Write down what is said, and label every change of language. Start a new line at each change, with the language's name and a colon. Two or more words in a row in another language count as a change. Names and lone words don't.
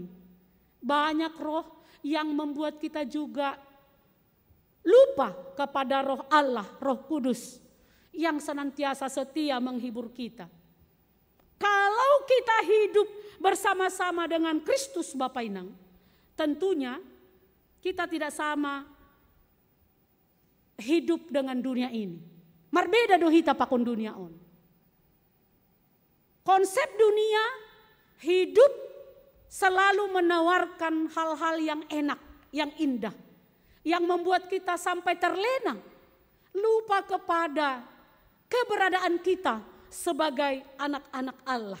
Indonesian: Banyak roh yang membuat kita juga lupa kepada roh Allah, Roh Kudus yang senantiasa setia menghibur kita. Kalau kita hidup bersama-sama dengan Kristus Bapak Inang, tentunya kita tidak sama hidup dengan dunia ini.
Batak Simalungun: Marbeda dohita pakon dunia on.
Indonesian: Konsep dunia hidup selalu menawarkan hal-hal yang enak, yang indah, yang membuat kita sampai terlena, lupa kepada keberadaan kita sebagai anak-anak Allah.